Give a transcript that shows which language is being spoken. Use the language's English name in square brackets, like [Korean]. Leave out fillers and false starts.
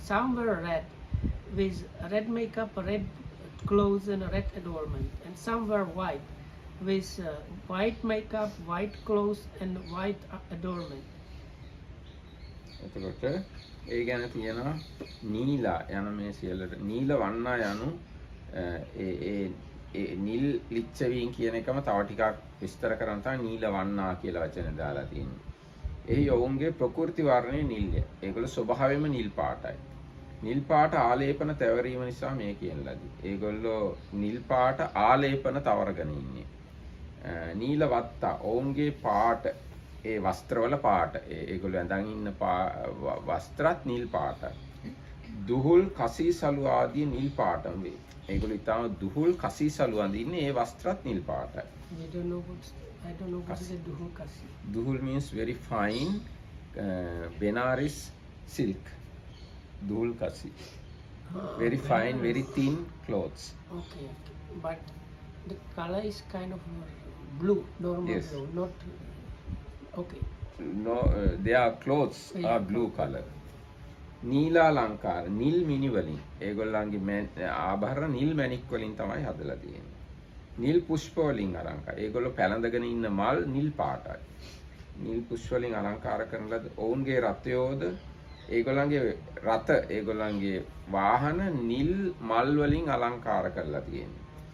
[English] Some were red with red makeup, red clothes and red adornment. And some were white with white makeup, white clothes and white adornment. [Sinhala] එතකොට ඒ ගැන තියෙනවා නීලා යන මේ සියල්ලට නීල වන්නා යනු ඒ නිල් ලිච්ඡවීන් කියන එකම තව ටිකක් විස්තර කරන්න තමයි නීල වන්නා කියලා වචන දාලා තියෙන්නේ. එහි ඔවුන්ගේ ප්‍රකෘති වර්ණය නිල්ය. ඒගොල්ලෝ ස්වභාවයෙන්ම නිල් පාටයි. නිල් පාට ආලේපන තැවරීම නිසා මේ කියන ලදී. ඒගොල්ලෝ නිල් පාට ආලේපන තවරගෙන ඉන්නේ. නීල වත්තා ඔවුන්ගේ පාට ඒ වස්ත්‍රවල පාට ඒගොල්ලෝ ඇඳන් ඉන්න වස්ත්‍රත් නිල් පාටයි. දුහුල් කසී සලු ආදී නිල් පාටම වේ. ඒගොල්ලෝ ඊටම දුහුල් කසී සලු අඳින්නේ ඒ වස්ත්‍රත් නිල් පාටයි. [English] I don't know what is a duhul kasi. Duhul means very fine Benares silk. Duhul kasi. Very fine, very thin clothes. Okay. But the color is kind of blue, normal Yes. blue, not okay. No, their clothes are blue color. [Sinhala] නීලා ලංකාර නිල් මිනි වලින් ඒගොල්ලන්ගේ ආභරණ නිල් මැණික් වලින් තමයි හදලා තියෙන්නේ. නිල් පුෂ්ප වලින් අලංකාර. ඒගොල්ලෝ පැලඳගෙන ඉන්න මල් නිල් පාටයි. නිල් පුෂ්ප වලින් අලංකාර කරන ලද ඔවුන්ගේ රථයෝද ඒගොල්ලන්ගේ රථ ඒගොල්ලන්ගේ වාහන නිල් මල් වලින් අලංකාර කරලා තියෙන්නේ.